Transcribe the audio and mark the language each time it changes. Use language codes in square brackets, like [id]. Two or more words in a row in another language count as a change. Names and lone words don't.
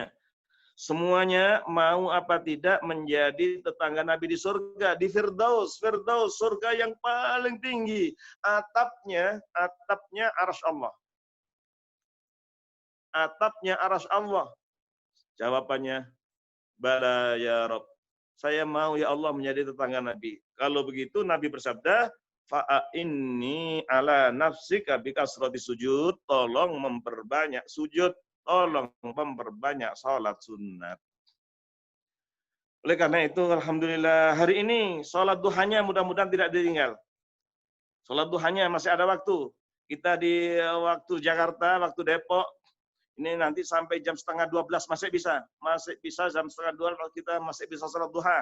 [id] Semuanya mau apa tidak menjadi tetangga Nabi di surga, di Firdaus, Firdaus, surga yang paling tinggi. Atapnya arsy Allah. Atapnya arsy Allah. [ar] Jawabannya, بلى يا رب. [id] Saya mau [ar] يا الله [id] menjadi tetangga Nabi. Kalau begitu Nabi bersabda, [ar] فأعني على نفسك بكثرة السجود, [id] tolong memperbanyak sujud, tolong memperbanyak salat sunat. Oleh karena itu, alhamdulillah hari ini salat duhanya mudah-mudahan tidak ditinggal. Salat duhanya masih ada waktu. Kita di waktu Jakarta, waktu Depok, ini nanti sampai jam 11:30 masih bisa jam 11:30 kita masih bisa salat duha.